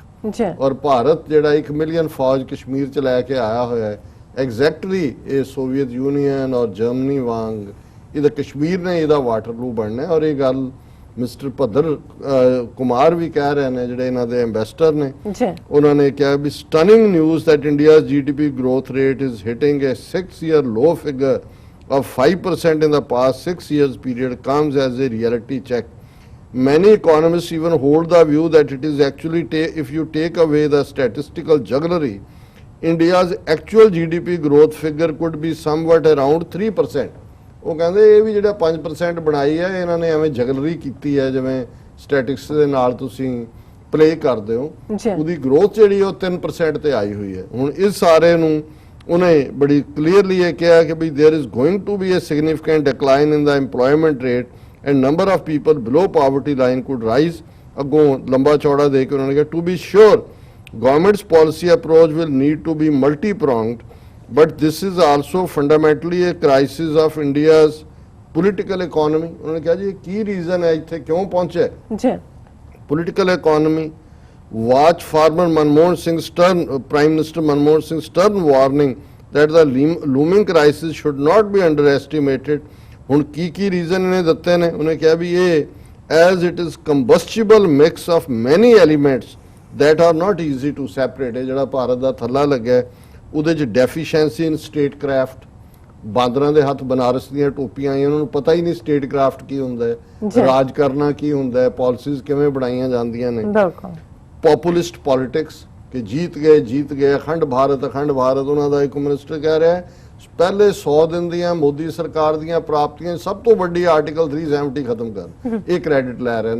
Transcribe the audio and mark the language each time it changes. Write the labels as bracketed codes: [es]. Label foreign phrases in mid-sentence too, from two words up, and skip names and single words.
[pa] ਔਰ ਭਾਰਤ ਜਿਹੜਾ 1 ਮਿਲੀਅਨ ਫੌਜ ਕਸ਼ਮੀਰ ਚ ਲੈ ਕੇ ਆਇਆ ਹੋਇਆ ਹੈ, ਐਗਜ਼ੈਕਟਲੀ ਇਹ ਸੋਵੀਅਤ ਯੂਨੀਅਨ ਔਰ ਜਰਮਨੀ ਵਾਂਗ ਇਹਦਾ ਕਸ਼ਮੀਰ ਨੇ ਇਹਦਾ ਵਾਟਰਲੂ ਬਣਨਾ। ਔਰ ਇਹ ਗੱਲ ਮਿਸਟਰ ਭੱਦਰ ਕੁਮਾਰ ਵੀ ਕਹਿ ਰਹੇ ਨੇ, ਜਿਹੜੇ ਇਹਨਾਂ ਦੇ ਐਂਬੈਸਡਰ ਨੇ। ਉਹਨਾਂ ਨੇ ਕਿਹਾ ਵੀ [en] stunning news that India's GDP growth rate is hitting a 6-year low figure of 5% in the past 6 years period comes as a reality check. Many economists even hold the view that it is actually, if you take away the statistical jugglery, India's actual GDP growth figure could be somewhat around 3%. [pa] ਉਹ ਕਹਿੰਦੇ ਇਹ ਵੀ ਜਿਹੜਾ 5% ਬਣਾਈ ਹੈ, ਇਹਨਾਂ ਨੇ ਐਵੇਂ ਜਗਲਰੀ ਕੀਤੀ ਹੈ, ਜਿਵੇਂ ਸਟੈਟਿਕਸ ਦੇ ਨਾਲ ਤੁਸੀਂ ਪਲੇ ਕਰਦੇ ਹੋ, ਉਹਦੀ ਗਰੋਥ ਜਿਹੜੀ ਉਹ 3% ਤੇ ਆਈ ਹੋਈ ਹੈ। ਹੁਣ ਇਸ ਸਾਰੇ ਨੂੰ ਉਹਨੇ ਬੜੀ ਕਲੀਅਰਲੀ ਇਹ ਕਿਹਾ ਕਿ ਵੀ [en] there is going to be a significant decline in the employment rate and number of people below poverty line could rise. [pa] ਅੱਗੋਂ ਲੰਬਾ ਚੌੜਾ ਦੇ ਕੇ ਉਹਨਾਂ ਨੇ ਕਿਹਾ [en] to be sure government's policy approach will need to be multi-pronged, but this is also fundamentally a crisis of India's political economy. [pa] ਉਹਨਾਂ ਨੇ ਕਿਹਾ ਜੀ ਕੀ ਰੀਜ਼ਨ ਹੈ ਇੱਥੇ ਕਿਉਂ ਪਹੁੰਚੇ ਜੀ [en] political economy. Watch former Manmohan Singh stern, Prime Minister Manmohan Singh stern warning that the looming crisis should not be underestimated. [pa] ਹੁਣ ਕੀ ਰੀਜ਼ਨ ਇਹਨੇ ਦਿੱਤੇ ਨੇ? ਉਹਨੇ ਕਿਹਾ ਵੀ ਇਹ [en] as it is combustible mix of many elements that are not easy to separate. [pa] ਇਹ ਜਿਹੜਾ ਭਾਰਤ ਦਾ ਥੱਲਾ ਲੱਗਿਆ ਉਹਦੇ 'ਚ [en] deficiency in state craft, [pa] ਬਾਂਦਰਾਂ ਦੇ ਹੱਥ ਬਨਾਰਸ ਦੀਆਂ ਟੋਪੀਆਂ ਆਈਆਂ, ਉਹਨਾਂ ਨੂੰ ਪਤਾ ਹੀ ਨਹੀਂ [en] state craft [pa] ਕੀ ਹੁੰਦਾ ਹੈ, ਰਾਜ ਕਰਨਾ ਕੀ ਹੁੰਦਾ ਹੈ, ਪਾਲਿਸੀਜ਼ ਕਿਵੇਂ ਬਣਾਈਆਂ ਜਾਂਦੀਆਂ ਨੇ। [en] populist politics [pa] ਕਿ ਜੀਤ ਗਏ ਅਖੰਡ ਭਾਰਤ ਉਹਨਾਂ ਦਾ ਇੱਕ ਮਿਨਿਸਟਰ ਕਹਿ ਰਿਹਾ ਪਹਿਲੇ 100 ਦਿਨ ਦੀਆਂ ਮੋਦੀ ਸਰਕਾਰ ਦੀਆਂ ਪ੍ਰਾਪਤੀਆਂ ਸਭ ਤੋਂ ਵੱਡੀ ਆਰਟੀਕਲ 370 ਖਤਮ ਕਰ, ਇਹ ਕ੍ਰੈਡਿਟ ਲੈ ਰਹੇ ਨੇ।